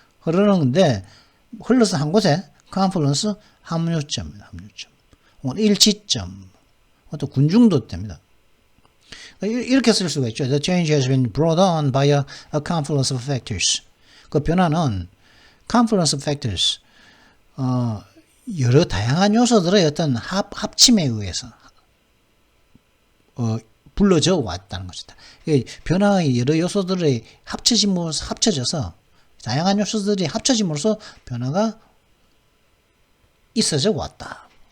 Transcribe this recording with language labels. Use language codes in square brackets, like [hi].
[ko] 흐르는 건데, 흘러서 한 곳에, confluence, 합류점입니다. 혹은 일치점. 또 군중도 됩니다. 이렇게 쓸 수가 있죠. [en] The change has been brought on by a confluence of factors. [ko] 그 변화는 [en] confluence of factors, [ko] 여러 다양한 요소들의 어떤 합침에 의해서 불러져 왔다는 것이다. 변화의 여러 요소들이 합쳐져서 다양한 요소들이 합쳐짐으로써 변화가 있어져 왔다.